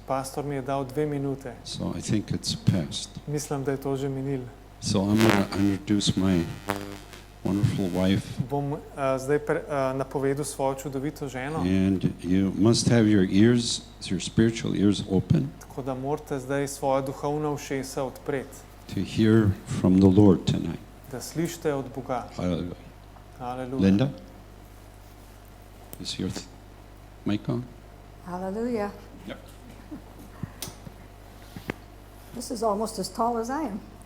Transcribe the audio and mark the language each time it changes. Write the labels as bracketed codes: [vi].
[sl] Pastor mi je dal 2 minute. [en] so I think it's past. [sl] Mislim, da je to že minil. [en] So I'm going to introduce my wonderful wife, [sl] Bom zdaj napovedal svojo čudovito ženo, [en] and you must have your ears, your spiritual ears open [sl] tako da morate zdaj svoja duhovna ušesa odpreti, [en] to hear from the Lord tonight. [sl] da slišite od Boga. [en] Hallelujah. [sl] Aleluja. [en] Linda, is your mic on? Hallelujah. Yep. This is almost as tall as I am.